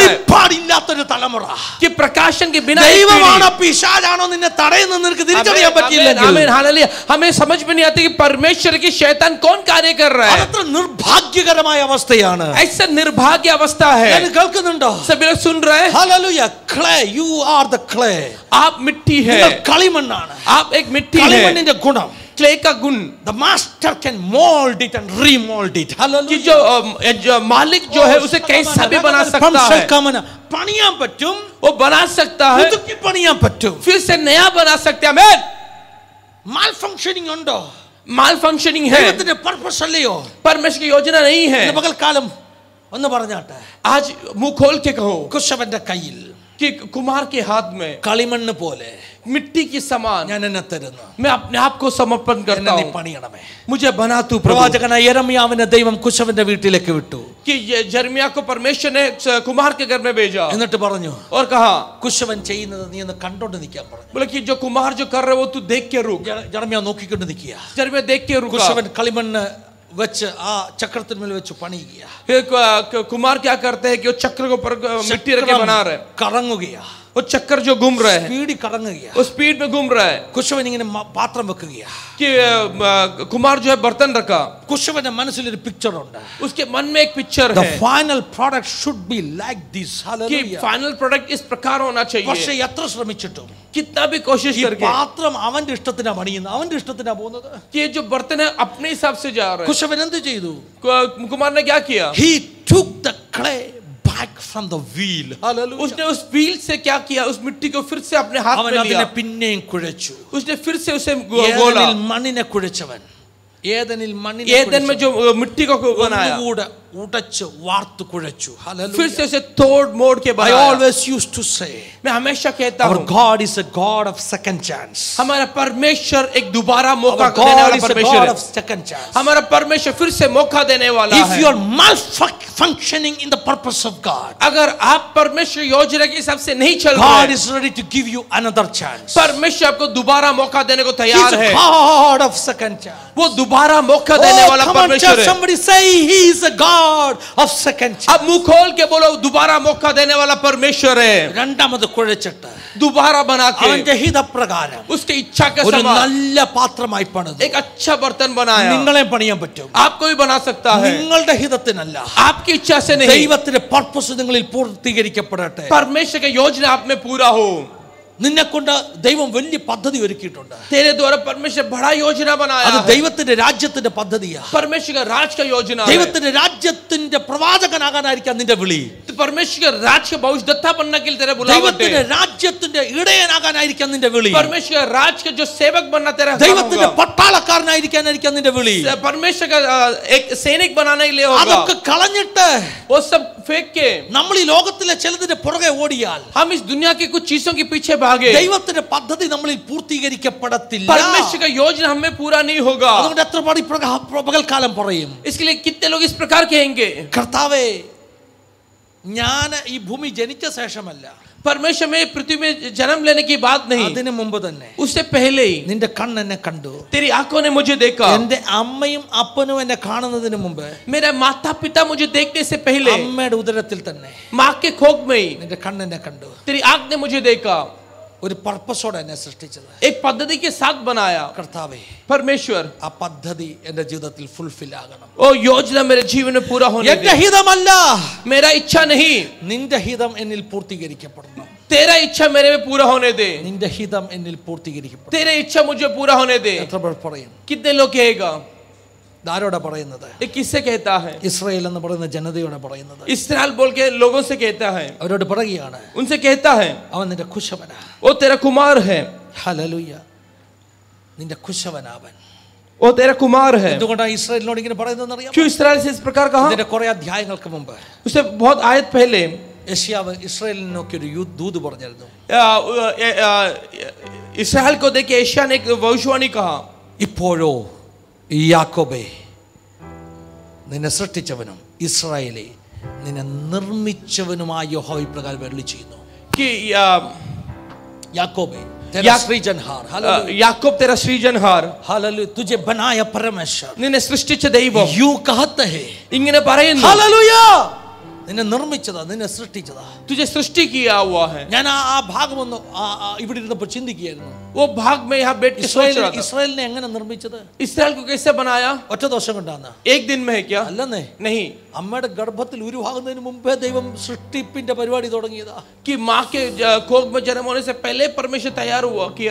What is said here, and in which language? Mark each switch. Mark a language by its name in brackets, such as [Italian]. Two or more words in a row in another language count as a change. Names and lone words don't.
[Malayalam] വെളിപ്പാടില്ലാത്തൊരു തലമുറ. [Hindi] कि प्रकाशन के बिना एक [Malayalam] ദൈവമാണോ [Hindi] पीढ़ी- [Malayalam] പിശാചാണോ നിന്നെ തടയുന്ന നിനക്ക് തിരിച്ചറിയാൻ [Hindi] आमेन, [Malayalam] പറ്റിയില്ലെങ്കിൽ [Hindi] आमेन, हालेलुया। हमें समझ में नहीं आती कि परमेश्वर की शैतान कौन कार्य कर रहा है [Malayalam] അതത്ര നിർഭാഗ്യകരമായ അവസ്ഥയാണ്. [Hindi] ऐसा निर्भाग्य अवस्था है [Malayalam] ഞാൻ കേൾക്കുന്നുണ്ടോ? [Hindi] सभी लोग सुन रहे हैं [Malayalam] ഹല്ലേലൂയ. [English] clay, you are the clay. [Hindi] आप मिट्टी है [Malayalam] നിങ്ങൾ കളിമണ്ണാണ്. [Hindi] आप एक मिट्टी है [Malayalam] കളിമണ്ണിന്റെ ഗുണം [Hindi] क्ले का गुण [English] the master can mold it and remold it. [Hindi] कि hallelujah. जो मालिक जो है उसे कैसा भी बना सकता है [Malayalam] പണിയാൻ പറ്റും, [Hindi] वो बना सकता है [Malayalam] പുതുക്കി പണിയാൻ പറ്റും. [Hindi] फिर से नया बना सकते हैं आमेन [Malayalam] മാൽ ഫംഗ്ഷനിങ് ഉണ്ടോ? [Hindi] माल फंक्शनिंग है [Malayalam] ദൈവത്തിന്റെ പർപ്പസ് അല്ലയോ? [Hindi] परमेश्वर की योजना नहीं है [Malayalam] ഇന്ന് പകൽക്കാലം ഒന്ന് പറഞ്ഞാട്ടെ. [Hindi] आज मुंह खोल के कहो [Malayalam] കുശവന്റെ കയ്യിൽ [Hindi] कि कुम्हार के हाथ में [Malayalam] കളിമണ്ണ് പോലെ [Hindi] मिट्टी की समान [Malayalam] ഞാൻ എന്നെ തരുന്നു. [Hindi] मैं अपने आप को समर्पण करता [Malayalam] എന്നെ നീ [Hindi] हूँ [Malayalam] പണിയണമേ. [Hindi] मुझे बना तू प्रभु [Malayalam] പ്രവാചകനായ യെരമ്യാവിനെ ദൈവം കുശവന്റെ വീട്ടിലേക്ക് വിട്ടു. [Hindi] कि ये जर्मिया को परमेश्वर ने कुम्हार के घर में भेजा [Malayalam] എന്നിട്ട് പറഞ്ഞു [Hindi] और कहा [Malayalam] കുശവൻ ചെയ്യുന്നത് നീ ഒന്ന് കണ്ടോണ്ട് നിൽക്കാൻ പറഞ്ഞു. [Hindi] बोले कि जो कुम्हार जो कर रहे वो तू देख के रुक [Malayalam] യെരമ്യാ നോക്കിക്കൊണ്ട് നിൽക്കുക. [Hindi] जर्मिया देख के रुका [Malayalam] കുശവൻ കളിമണ്ണ് വെച്ച് ആ ചക്രത്തിന്മേൽ വെച്ച് പണിയുക. [Hindi] फिर कुम्हार क्या करते हैं कि वो चक्र को ऊपर मिट्टी रख के बना रहे हैं [Malayalam] കറങ്ങുകയാ. [Hindi] वो चक्कर जो घूम रहे हैं [Malayalam] സ്പീഡിൽ കറങ്ങുകയാ. [Hindi] वो स्पीड में घूम रहा है [Malayalam] കുശവൻ ഇങ്ങനെ പാത്രം വെക്കുകയാ. [Hindi] कि कुम्हार जो है बर्तन रखा [Malayalam] കുശവന്റെ മനസ്സിലൊരു പിക്ചർ ഉണ്ട്. [Hindi] उसके मन में एक पिक्चर [English] The [Hindi] है [English] final product should be like this. [Hindi] कि Hallelujah. [English] final product [Hindi] इस प्रकार होना [Malayalam] പക്ഷേ [Hindi] चाहिए [Malayalam] എത്ര ശ്രമിച്ചിട്ടും [Hindi] कितना भी कोशिश [Malayalam] ഈ [Hindi] करके [Malayalam] പാത്രം അവന്റെ ഇഷ്ടത്തിനാ പണിയുന്നത്, അവന്റെ ഇഷ്ടത്തിനാ പോകുന്നത്. [Hindi] कि ये जो बर्तन है अपने हिसाब से जा रहा है [Malayalam] കുശവൻ എന്ത് ചെയ്തു? [Hindi] कुमार ने क्या किया [English] He took the clay back from the wheel. Hallelujah. [Hindi] उसने उस व्हील से क्या किया उस मिट्टी को फिर से अपने हाथ [Malayalam] അവൻ [Hindi] में [Malayalam] അതിനെ [Hindi] लिया [Malayalam] പിന്നെയും കുഴച്ചു. [Hindi] उसने फिर से उसे गोला [Malayalam] ഏദനിൽ മണ്ണിനെ കുഴച്ചവൻ, ഏദനിൽ മണ്ണിനെ [Hindi] एदन में जो मिट्टी को बनाया [Malayalam] ഒന്നുകൂടെ ഉടച്ച് വാർത്തു കുഴച്ചു. [Hindi] फिर से Hallelujah. उसे तोड़ मोड़ के [English] I [Hindi] बनाया [English] always used to say [Hindi] मैं हमेशा कहता [English] our [Hindi] हूँ [English] God is a God of second chance. [Hindi] हमारा परमेश्वर एक दोबारा मौका [English] Our [Hindi] देने [English] God [Hindi] वाला [English] is a [Hindi] परमेश्वर [English] God [Hindi] है [English] of second chance. [Hindi] हमारा परमेश्वर फिर से मौका देने वाला [English] If [Hindi] है [English] you are malfunctioning in the purpose of God, [Hindi] अगर आप परमेश्वर योजना के हिसाब से नहीं चल [English] God [Hindi] रहे [English] is ready to give you another chance. [Hindi] परमेश्वर आपको दोबारा मौका देने को [English] He's [Hindi] तैयार [English] a [Hindi] है [English] God of second chance. [Hindi] वो दोबारा मौका देने [English] Oh, [Hindi] वाला [English] come on, [Hindi] परमेश्वर [English] church, [Hindi] है [English] somebody say He is a God of second chance. [Hindi] अब मुंह खोल के बोलो दोबारा मौका देने वाला परमेश्वर है [Malayalam] രണ്ടാമത് കുഴച്ചിട്ട് [Hindi] दोबारा बना [Malayalam] അവന്റെ [Hindi] के [Malayalam] ഹിതപ്രകാരം [Hindi] उसके इच्छा के [Malayalam] ഒരു [Hindi] समान [Malayalam] നല്ല പാത്രമായി പണിതു. [Hindi] एक अच्छा बर्तन बनाया [Malayalam] നിങ്ങളെ പണിയാൻ പറ്റും. [Hindi] आपको भी बना सकता है [Malayalam] നിങ്ങളുടെ ഹിതത്തിനല്ല, [Hindi] आपकी इच्छा से नहीं [Malayalam] ദൈവത്തിന്റെ പർപ്പസ് നിങ്ങളിൽ പൂർത്തീകരിക്കപ്പെടട്ടെ. [Hindi] परमेश्वर की योजना आप में पूरा हो [Malayalam] നിന്നെ കൊണ്ട് ദൈവം വലിയ പദ്ധതി ഒരുക്കിയിട്ടുണ്ട്. [Hindi] तेरे द्वारा परमेश्वर बड़ा योजना बनाया [Malayalam] അത് [Hindi] है [Malayalam] ദൈവത്തിന്റെ രാജ്യത്തിന്റെ പദ്ധതിയാ. [Hindi] परमेश्वर का राज का योजना है [Malayalam] ദൈവത്തിന്റെ രാജ്യത്തിന്റെ പ്രവാചകനാകാനായിരിക്കാം നിന്റെ വിളി. [Hindi] तो परमेश्वर का राज के भविष्यद्वक्ता बनने के लिए तेरा बुलावट [Malayalam] ദൈവത്തിന്റെ [Hindi] है [Malayalam] രാജ്യത്തിന്റെ ഇടയനാകാനായിരിക്കാം നിന്റെ വിളി. [Hindi] परमेश्वर का राज के जो सेवक बनना तेरा काम [Malayalam] ദൈവത്തിന്റെ [Hindi] होगा [Malayalam] പട്ടാളക്കാരനായിരിക്കാനായിരിക്കാം നിന്റെ വിളി. [Hindi] परमेश्वर का एक सैनिक बनाने के लिए होगा [Malayalam] അതൊക്കെ കളഞ്ഞിട്ട് [Hindi] वो सब फेंक के [Malayalam] നമ്മൾ ഈ ലോകത്തിലെ ചിലതിന്റെ പുറകെ ഓടിയാൽ [Hindi] हम इस दुनिया के कुछ चीजों के पीछे भागे [Malayalam] ദൈവത്തിന്റെ പദ്ധതി നമ്മളിൽ പൂർത്തീകരിക്കപ്പെടത്തില്ല. [Hindi] परमेश्वर का योजना हमें पूरा नहीं होगा [Malayalam] അതുകൊണ്ട് എത്ര പാടി പകൽക്കാലം പറയും, [Hindi] इसके लिए कितने लोग इस प्रकार कहेंगे [Malayalam] കർത്താവേ ഞാൻ ഈ ഭൂമി ജനിച്ച ശേഷമല്ല, [Hindi] परमेश्वर में पृथ्वी में जन्म लेने की बात नहीं [Malayalam] അതിനു മുമ്പ് തന്നെ [Hindi] उससे पहले ही [Malayalam] നിന്റെ കണ്ണ് എന്നെ കണ്ടു. [Hindi] तेरी आंखों ने मुझे देखा [Malayalam] എന്റെ അമ്മയും അപ്പനും എന്നെ കാണുന്നതിന് മുമ്പ് [Hindi] मेरा माता पिता मुझे देखने से पहले [Malayalam] അമ്മയുടെ ഉദരത്തിൽ തന്നെ [Hindi] माँ के खोग में ही [Malayalam] നിന്റെ കണ്ണ് എന്നെ കണ്ടു. [Hindi] तेरी आंख ने मुझे देखा [Malayalam] ഒരു പർപ്പസോടെ എന്നെ സൃഷ്ടിച്ചത്. [Hindi] एक पद्धति के साथ बनाया. [Malayalam] കർത്താവേ, [Hindi] परमेश्वर, [Malayalam] ആ പദ്ധതി എന്റെ ജീവിതത്തിൽ ഫുൾഫിൽ ആകണം. [Hindi] ओ योजना मेरे जीवन में पूरा होने [Malayalam] എന്റെ [Hindi] दे. [Malayalam] ഹിതമല്ല, [Hindi] मेरा इच्छा नहीं, [Malayalam] നിന്റെ ഹിതം എന്നിൽ പൂർത്തീകരിക്കപ്പെടണം. [Hindi] तेरा इच्छा मेरे में पूरा होने दे. [Malayalam] നിന്റെ ഹിതം എന്നിൽ പൂർത്തീകരിക്കപ്പെടണം. [Hindi] तेरा इच्छा मुझे पूरा होने दे. [Malayalam] എത്ര പേർ പറയും? [Hindi] कितने लोग कहेगा? [Malayalam] ആരോടാ പറയുന്നത്? [Hindi] ये किससे कहता है? [Malayalam] ഇസ്രായേൽ എന്ന് പറയുന്ന ജനതയോടെ പറയുന്നത്. [Hindi] इस्राएल बोल के लोगों से कहता है, [Malayalam] അവരോട് പറയുകയാണ്, [Hindi] उनसे कहता है, [Malayalam] അവൻ നിന്റെ കുശവനാ. [Hindi] वो तेरा कुमार है. [Malayalam] ഹല്ലേലൂയ, നിന്റെ കുശവനാവൻ. [Hindi] वो तेरा कुमार है. [Malayalam] എന്തുകൊണ്ടാണ് ഇസ്രായേലിനോട് ഇങ്ങനെ പറയുന്നതെന്ന് അറിയാമോ? [Hindi] क्यों इस्राएल से इस प्रकार कहा? [Malayalam] ഇതിന്റെ കുറെ അധ്യായങ്ങൾക്ക് മുമ്പ് [Hindi] उससे बहुत आयत पहले [Malayalam] യെശയ്യാവ് ഇസ്രായേലിനെ നോക്കി ഒരു ദൂത് പറഞ്ഞിരുന്നു. [Hindi] इस्राएल को देख के एशिया ने एक भविष्यवाणी कहा, [Malayalam] ഇപ്പോഴോ യാക്കോബേ, നിന്നെ സൃഷ്ടിച്ചവനും ഇസ്രായേലേ, നിന്നെ നിർമ്മിച്ചവനുമായ യഹോവ ഇപ്രകാരം അരുളി ചെയ്യുന്നു. [Hindi] कि യാക്കോബേ, तेरा सृजनहार, हालेलुया, याकूब तेरा सृजनहार, हालेलुया, तुझे बनाया परमेश्वर [Malayalam] നിന്നെ സൃഷ്ടിച്ച ദൈവം [Hindi] യൂ कहते हैं, [Malayalam] ഇങ്ങനെ പറയുന്നു, हालेलुया, നിന്നെ നിർമ്മിച്ചതാ, നിന്നെ സൃഷ്ടിച്ചതാ. [Hindi] तुझे सृष्टि किया हुआ है. [Malayalam] ഞാൻ ആ ഭാഗം ഒന്ന് ഇവിടെ ഇരുന്നപ്പോൾ ചിന്തിക്കുകയായിരുന്നു. [Hindi] वो भाग में यहाँ बैठ के सोच रहा था, [Malayalam] ഇസ്രായേലിനെ എങ്ങനെ നിർമ്മിച്ചത്? [Hindi] इस्राएल को कैसे बनाया? [Malayalam] ഒറ്റ ദിവസം കൊണ്ടാണ്? [Hindi] एक दिन में है क्या? [Malayalam] അല്ലെന്നേ, [Hindi] नहीं, [Malayalam] അമ്മയുടെ ഗർഭത്തിൽ ഉരുവാകുന്നതിന് മുമ്പേ ദൈവം സൃഷ്ടിപ്പിന്റെ പരിപാടി തുടങ്ങിയതാ. [Hindi] कि माँ के कोख में जन्म होने से पहले परमेश्वर तैयार हुआ किया.